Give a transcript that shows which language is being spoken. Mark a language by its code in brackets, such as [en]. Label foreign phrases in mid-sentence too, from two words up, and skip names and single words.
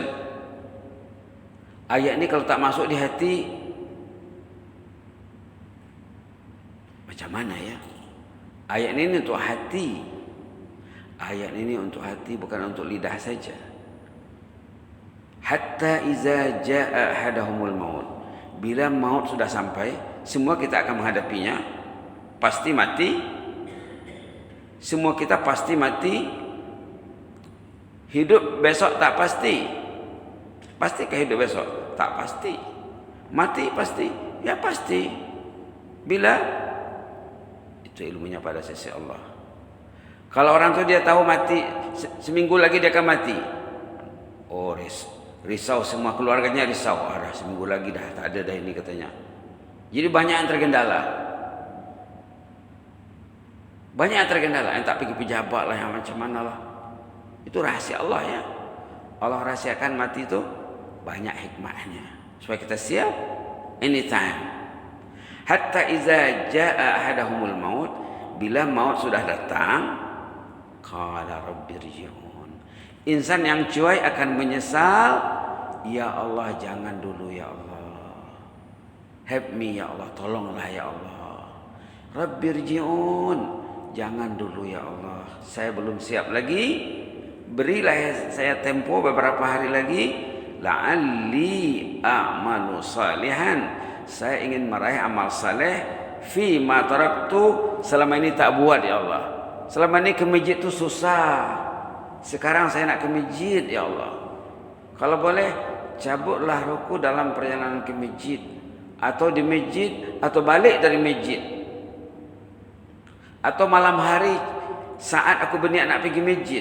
[ms] Ayat ini kalau tak masuk di hati, macam mana ya? Ayat ini untuk hati. Ayat ini untuk hati, bukan untuk lidah saja. [ar] حتى إذا جاء أحدهم الموت. [ms] bila maut sudah sampai, semua kita akan menghadapinya, pasti mati. Semua kita pasti mati. Hidup besok tak pasti. Pastikah hidup besok? Tak pasti. Mati pasti? Ya pasti. Bila? Itu ilmunya pada sisi Allah. Kalau orang tu dia tahu mati, seminggu lagi dia akan mati. Oh, risau semua keluarganya, risau. Dah seminggu lagi dah tak ada dah ini katanya. Jadi banyak yang tergendala. Banyak yang tergendala. Yang tak pergi pejabat lah, yang macam mana lah. Itu rahasia Allah ya. Allah rahasiakan mati itu banyak hikmahnya. Supaya kita siap anytime. [ar] حتى إذا جاء أحدهم الموت, [ms] bila maut sudah datang, [ar] قال رب ارجعون. [ms] Insan yang cuai akan menyesal, [ar] يا الله [ms] jangan dulu [ar] يا الله. [en] Help me [ar] يا الله, [ms] tolonglah [ar] يا الله. [ms] Rabbirji'un, jangan dulu [ar] يا الله. [ms] Saya belum siap lagi. Berilah saya tempo beberapa hari lagi. [ar] لعلي أعمل صالحا. [ms] Saya ingin meraih amal saleh [ar] فيما تركت, [ms] selama ini tak buat [ar] يا الله. [ms] Selama ini ke masjid tu susah. Sekarang saya nak ke masjid [ar] يا الله. [ms] Kalau boleh cabutlah ruku dalam perjalanan ke masjid, atau di masjid, atau balik dari masjid, atau malam hari saat aku berniat nak pergi masjid.